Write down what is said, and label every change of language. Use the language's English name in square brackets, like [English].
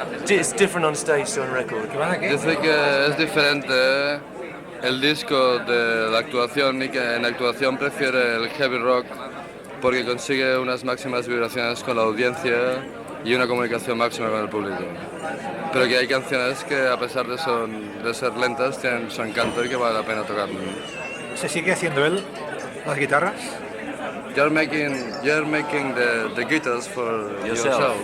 [English] It's different on stage to on record. [Spanish] Dice que es diferente el disco de la actuación y que en actuación prefiere el heavy rock porque consigue unas máximas vibraciones con la audiencia y una comunicación máxima con el público. Pero que hay canciones que a pesar de ser lentas tienen su encanto y que vale la pena tocarlo. ¿Se sigue haciendo él las guitarras? [English] You're making the guitars for yourself.